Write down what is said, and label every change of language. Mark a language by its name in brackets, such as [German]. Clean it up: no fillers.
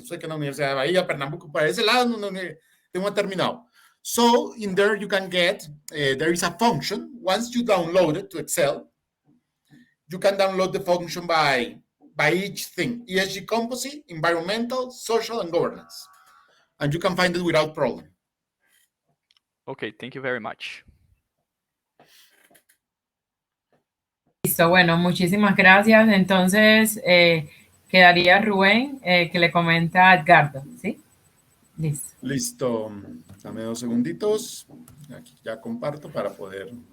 [Portuguese] Eu sei que na Universidade da Bahia, Pernambuco, para esse lado, tem uma terminal. [English] So in there you can get, there is a function. Once you download it to Excel, you can download the function by each thing. ESG composite, environmental, social, and governance. And you can find it without problem. Okay, thank you very much. [Spanish] Listo, bueno, muchísimas gracias. Entonces, quedaría Rubén, que le comenta a Edgardo, ¿sí? Listo. Listo. Dame 2 segunditos. Aquí ya comparto para poder...